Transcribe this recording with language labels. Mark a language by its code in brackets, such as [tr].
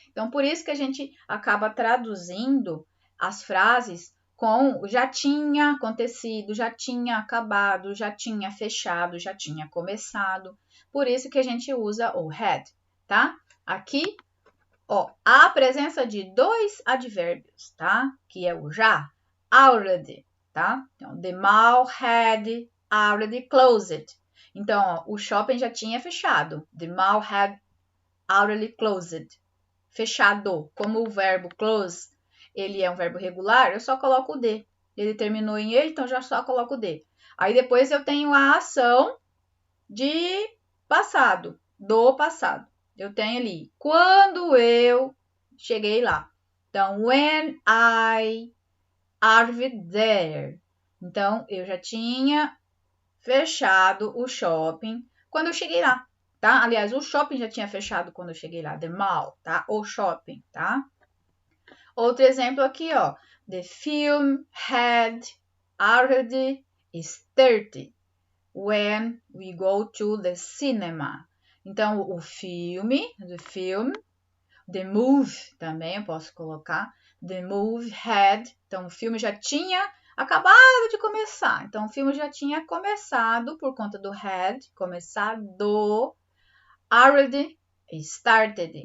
[pt] Então, por isso que a gente acaba traduzindo as frases com já tinha acontecido, já tinha acabado, já tinha fechado, já tinha começado. Por isso que a gente usa o had, tá? Aqui, ó, a presença de dois advérbios, tá? Que é o já, already, tá? [en] Então, the mall had already closed. [pt] Então, ó, o shopping já tinha fechado. [en] The mall had already closed. [pt] Fechado. Como o verbo close, ele é um verbo regular, eu só coloco o D. Ele terminou em E, então já só coloco o D. Aí depois eu tenho a ação de passado, do passado. Eu tenho ali, quando eu cheguei lá. [en] Então, when I arrived there. [pt] Então, eu já tinha fechado o shopping quando eu cheguei lá, tá? Aliás, o shopping já tinha fechado quando eu cheguei lá, the mall, tá? O shopping, tá? Outro exemplo aqui, ó. [en] The film had already started when we go to the cinema. [pt] Então, o filme, the movie também eu posso colocar. [en] The movie had, [pt] então o filme já tinha acabado de começar. Então, o filme já tinha começado por conta do had, começado, [en] already started.